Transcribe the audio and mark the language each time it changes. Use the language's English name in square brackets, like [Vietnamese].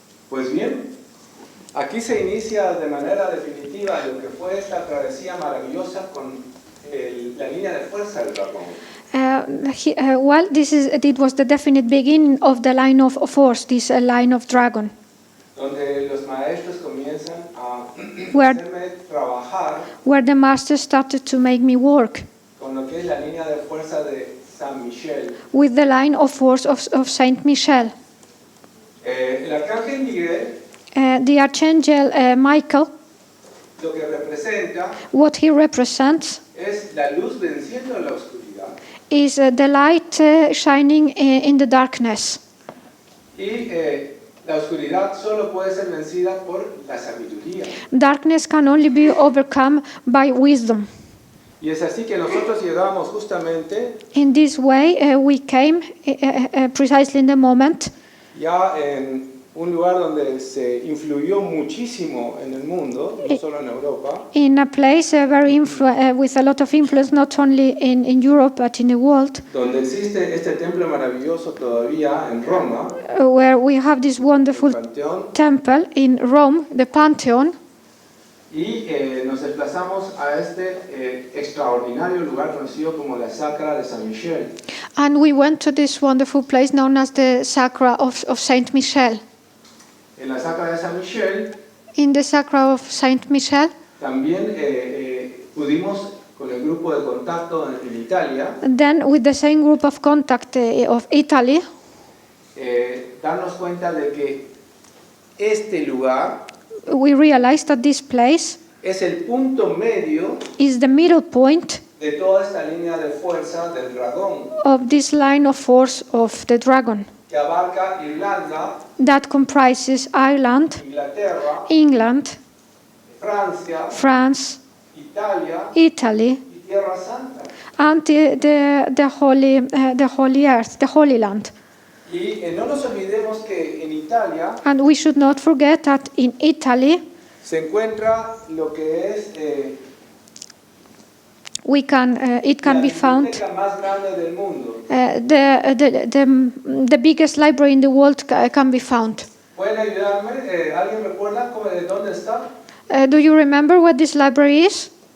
[Spanish] Pues bien, aquí se inicia de manera definitiva lo que fue esta travesía maravillosa con la línea de fuerza del dragón. [English] Well, it was the definite beginning of the line of force, this line of dragon, [Spanish] Donde los maestros comienzan a [English] Where- [Spanish] hacerme trabajar [English] where the master started to make me work [Spanish] con lo que es la línea de fuerza de San Michel. [English] with the line of force of Saint Michel. [Spanish] El arcángel Miguel [English] The archangel Michael, [Spanish] lo que representa [English] what he represents [Spanish] es la luz venciendo la oscuridad [English] is the light shining in the darkness. [Spanish] y la oscuridad solo puede ser vencida por la sabiduría. [English] Darkness can only be overcome by wisdom. [Spanish] Y es así que nosotros llegamos justamente [English] In this way, we came precisely in the moment [Spanish] ya en un lugar donde se influyó muchísimo en el mundo, no solo en Europa, [English] in a place with a lot of influence, not only in Europe but in the world, [Spanish] donde existe este templo maravilloso todavía en Roma, [English] where we have this [Spanish] el [English] wonderful [Spanish] Panteón, [English] temple in Rome, the Pantheon, [Spanish] y nos desplazamos a este extraordinario lugar conocido como la Sacra de San Michel. [English] and we went to this wonderful place known as the Sacra of Saint Michel. [Spanish] En la Sacra de San Michel [English] In the Sacra of Saint Michel, [Spanish] también pudimos con el grupo de contacto en Italia [English] then with the same group of contact of Italy, [Spanish] darnos cuenta de que este lugar [English] we realized that this place [Spanish] es el punto medio [English] is the middle point [Spanish] de toda esta línea de fuerza del dragón [English] of this line of force of the dragon [Spanish] que abarca Irlanda, [English] that comprises Ireland, [Spanish] Inglaterra, [English] England, [Spanish] Francia, [English] France, [Spanish] Italia [English] Italy, [Spanish] y Tierra Santa. [English] and the Holy Earth, the Holy Land. [Spanish] Y no nos olvidemos que en Italia [English] And we should not forget that in Italy [Spanish] se encuentra lo que es [English] it can [Spanish] la [English] be found [Spanish] biblioteca más grande del mundo. [English] the biggest library in the world can be found. [Spanish] ¿Pueden ayudarme? ¿Alguien recuerda de dónde está? [English] Do you remember what this library is?